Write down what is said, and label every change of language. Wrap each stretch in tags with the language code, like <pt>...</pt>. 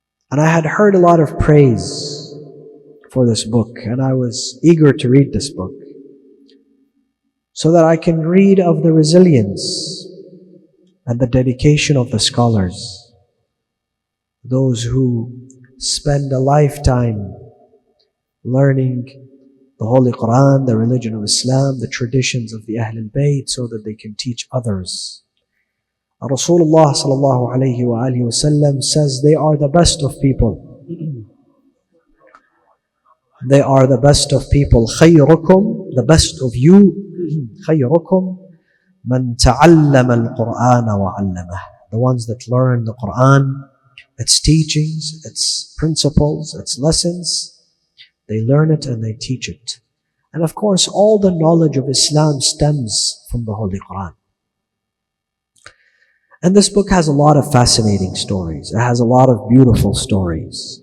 <en>And I had heard a lot of praise for this book, and I was eager to read this book so that I can read of the resilience and the dedication of the scholars, those who spend a lifetime learning the Holy Quran, the religion of Islam, the traditions of the Ahlul Bayt, so that they can teach others. Rasulullah sallallahu alayhi wa alihi wasallam says they are the best of people. They are the best of people. خيركم, the best of you.</en> <ar>خيركم من تعلم القرآن وعلمه.</ar> <en>The ones that learn the Quran, its teachings, its principles, its lessons, they learn it and they teach it. And of course, all the knowledge of Islam stems from the Holy Quran. And this book has a lot of fascinating stories. It has a lot of beautiful stories.</en>